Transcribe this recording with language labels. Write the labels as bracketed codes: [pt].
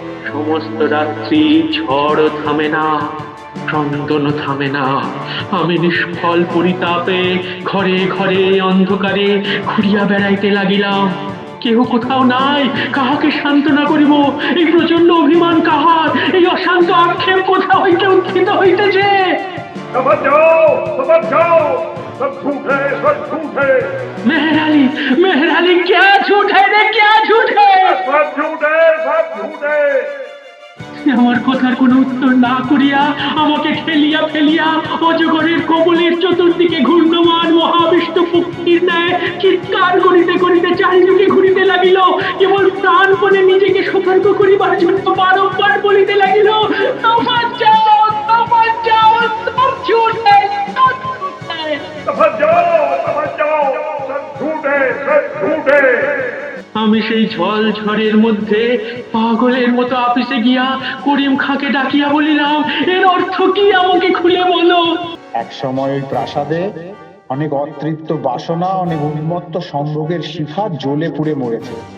[bn] সমস্ত রাত্রি ঝড় থামে না, ক্রন্দন থামে না। আমি নিষ্ফল পরিতাপে ঘরে ঘরে অন্ধকারে ঘুরিয়া বেড়াইতে লাগিলাম। কেহ কোথাও নাই, কাহাকে সান্ত্বনা করিব? এই প্রচন্ড অভিমান কাহার? এই অশান্ত আক্ষেপ কোথা হইতে উত্থিত হইতেছে? [hi] समझ जाओ, सब झूठ है, सब झूठ है। मेहर अली, क्या झूठ है रे, क्या झूठ है? सब झूठ है, सब झूठ है। [bn] আমার কথার কোনো উত্তর না করিয়া আমাকে ঠেলিয়া ফেলিয়া অজগরের কবলের চতুর্দিকে ঘূর্ণমান মহাবিষ্ণু পক্ষীর ন্যায় চিৎকার করিতে করিতে চারিদিকে ঘুরিতে লাগিল। কেবল প্রাণপণে নিজেকে সতর্ক করিবার জন্য বারংবার বলিতে লাগিল, তফাৎ যাও, তফাৎ যাও, [hi] সব ঝুট है, সব ঝুট है। समझ जाओ, सब झूठ है, सब झूठ है। [bn] আমি সেই ঝড় ঝড়ের মধ্যে পাগলের মতো আপিসে গিয়া করিম খাঁকে ডাকিয়া বলিলাম, এর অর্থ কি, আমাকে খুলে বলো। এক সময় ওই প্রাসাদে অনেক অতৃপ্ত বাসনা, অনেক উন্মত্ত সম্ভোগের শিখা জ্বলে পুড়ে মরেছে।